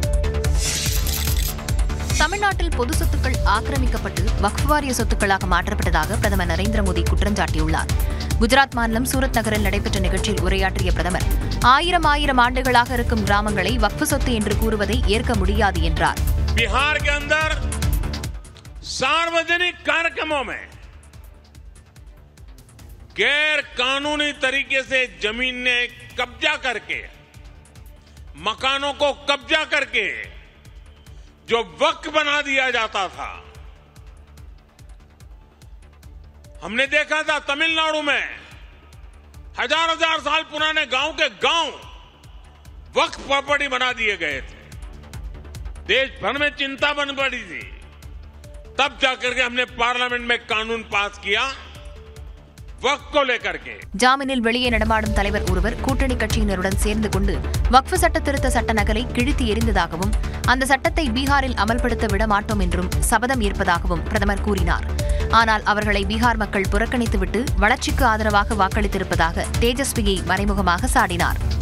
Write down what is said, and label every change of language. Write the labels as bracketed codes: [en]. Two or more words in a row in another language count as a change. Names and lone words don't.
[ta] தமிழ்நாட்டில் பொது சொத்துக்கள் ஆக்கிரமிக்கப்பட்டு வக்ஃப் வாரிய சொத்துக்களாக மாற்றப்பட்டதாக பிரதமர் நரேந்திர மோடி குற்றம் சாட்டியுள்ளார். குஜராத் மாநிலம் சூரத் நகரில் நடைபெற்ற நிகழ்ச்சியில் உரையாற்றிய பிரதமர், 1000 ஆண்டுகளாக இருக்கும் கிராமங்களை வக்ஃப் சொத்து என்று கூறுவதை ஏற்க முடியாது என்றார். [hi] बिहार के अंदर सार्वजनिक कार्यक्रमों में गैर कानूनी तरीके से जमीन ने कब्जा करके, मकानों को कब्जा करके जो वक्फ बना दिया जाता था, हमने देखा था तमिलनाडु में हजार साल पुराने गांव के गांव वक्फ प्रॉपर्टी बना दिए गए थे. देश भर में चिंता बन पड़ी थी. तब जाकर के हमने पार्लियामेंट में कानून पास किया वक्फ को लेकर के. [ta] ஜாமீனில் வெளியே நடமாடும் தலைவர் ஒருவர் கூட்டணி கட்சியினருடன் சேர்ந்து கொண்டு வக்ஃப் சட்ட திருத்த சட்ட நகலை கிழித்து எறிந்ததாகவும் அந்த சட்டத்தை பீகாரில் அமல்படுத்த விட மாட்டோம் என்றும் சபதம் ஏற்பதாகவும் பிரதமர் கூறினார். ஆனால் அவர்களை பீகார் மக்கள் புறக்கணித்துவிட்டு வளர்ச்சிக்கு ஆதரவாக வாக்களித்திருப்பதாக தேஜஸ்வியை மறைமுகமாக சாடினார்.